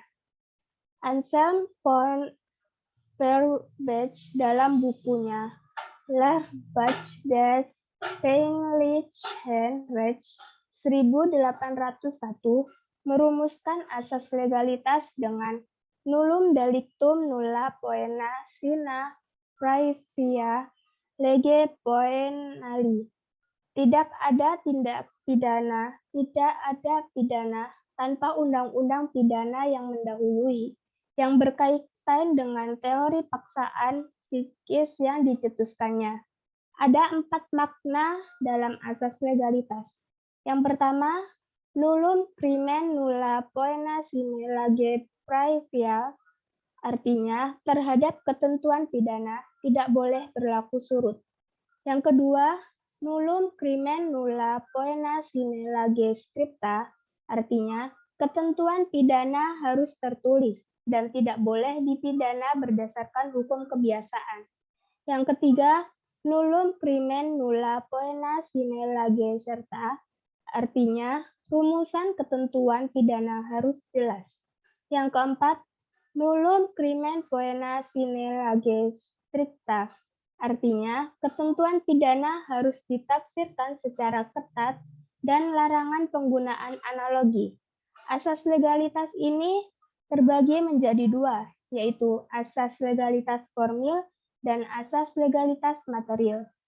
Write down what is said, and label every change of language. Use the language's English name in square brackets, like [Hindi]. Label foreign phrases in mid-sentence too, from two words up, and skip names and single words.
[Indonesian] Anselm von Perbach dalam bukunya Lehrbuch des Peinlichen Rechts 1801 merumuskan asas legalitas dengan [Latin] nullum delictum nulla poena sine praevia lege poenali. [Indonesian] Tidak ada tindak pidana tanpa undang-undang pidana yang mendahului, yang berkaitan dengan teori paksaan psikis yang dicetuskannya. Ada 4 makna dalam asas legalitas. Yang pertama, [Latin] nullum crimen nulla poena sine lege praevia, [Indonesian] artinya terhadap ketentuan pidana tidak boleh berlaku surut. Yang kedua, [Latin] nullum crimen nulla poena sine lege scripta, [Indonesian] artinya ketentuan pidana harus tertulis dan tidak boleh dipidana berdasarkan hukum kebiasaan. Yang ketiga, [Latin] nullum crimen nulla poena sine lege serta, [Indonesian] artinya rumusan ketentuan pidana harus jelas. Yang keempat, [Latin] nullum crimen poena sine lege stricta, [Indonesian] artinya ketentuan pidana harus ditafsirkan secara ketat dan larangan penggunaan analogi. Asas legalitas ini terbagi menjadi 2, yaitu asas legalitas formil dan asas legalitas material.